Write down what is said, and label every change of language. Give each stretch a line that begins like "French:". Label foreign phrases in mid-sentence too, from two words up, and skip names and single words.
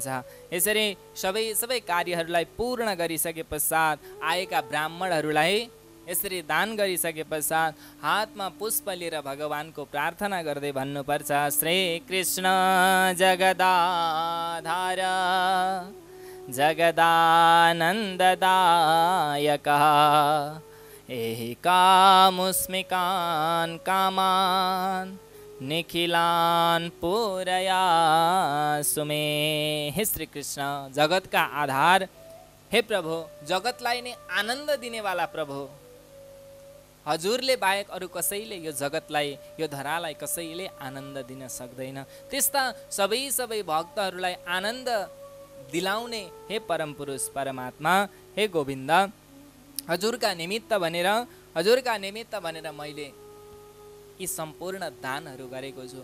Nepali: यसरी सबै कार्यहरूलाई पूर्ण गरिसके पश्चात आएका ब्राह्मणहरूलाई यसरी दान गरिसके पश्चात हातमा पुष्प लिएर भगवानको प्रार्थना गर्दै भन्नुपर्छ,
Sanskrit: श्री कृष्ण जगदाधार जगदानन्ददायक एहि कामुस्मिकान् कामान् निखिलान पूरया सुमे।
Hindi: हे श्री कृष्ण, जगत का आधार, हे प्रभु,
Nepali: जगतलाई नै आनन्द दिनेवाला प्रभु, हजुरले बाहेक अरू कसैले यो जगतलाई यो धरालाई कसैले आनन्द दिन सक्दैन। त्यस्ता सबै भक्तहरूलाई आनन्द दिलाउने हे परम पुरुष परमात्मा, हे गोविन्द, हजुरका निमित्त भनेर मैले यी सम्पूर्ण दानहरू गरेको छु।